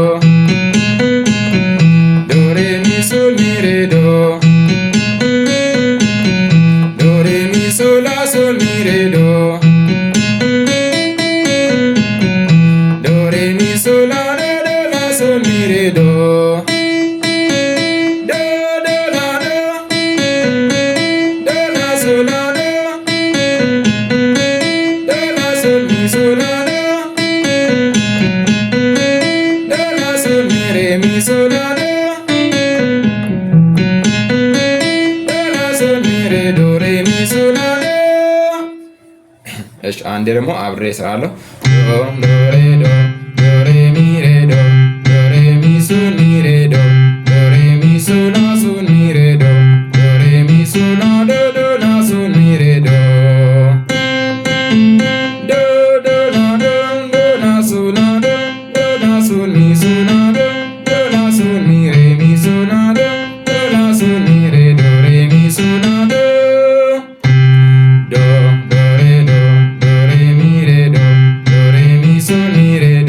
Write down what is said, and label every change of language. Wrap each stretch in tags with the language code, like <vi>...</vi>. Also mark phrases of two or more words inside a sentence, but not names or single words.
<am>ዶ ሬ ሚ ሶል ሚ ሬ ዶ ዶ ሬ ሚ ሶል ላ ሶል ሚ ሬ ዶ ዶ ሬ ሚ ሶል ላ ዶ ዶ ላ ሶል ሚ ሬ ዶ ዶ ዶ ላ ዶ ዶ ላ ሶል ላ ዶ ዶ ላ ሶል ሚ ሶል ላ ዶ ዶ ላ ሶል ሚ ሬ ሚ ሶል ላ ዶ ዶ ላ ሶል ሚ ሬ ዶ ሬ ሚ ሶል ላ ዶ። እሺ አንዴ ደግሞ አብሬ እሰራለሁ። ዶ ዶ ሬ ዶ ዶ ሬ ሚ ሬ ዶ ዶ ሬ ሚ ሶል ሚ ሬ ዶ ዶ ሬ ሚ ሶል ላ ሶል ሚ ሬ ዶ ዶ ሬ ሚ ሶል ላ ዶ ዶ ላ ሶል ሚ ሬ ዶ ዶ ዶ ላ ዶ ዶ ላ ሶል ላ ዶ ዶ ላ ሶል ሚ ሶል ላ ዶ ዶ ላ ሶል ሚ ሬ ሚ ሶል ላ ዶ ዶ ላ ሶል ሚ ሬ ዶ ሬ ሚ ሶል ላ ዶ ዶ ዶ ሬ ዶ ዶ ሬ ሚ ሬ ዶ ዶ ሬ ሚ ሶል ሚ ሬ</am>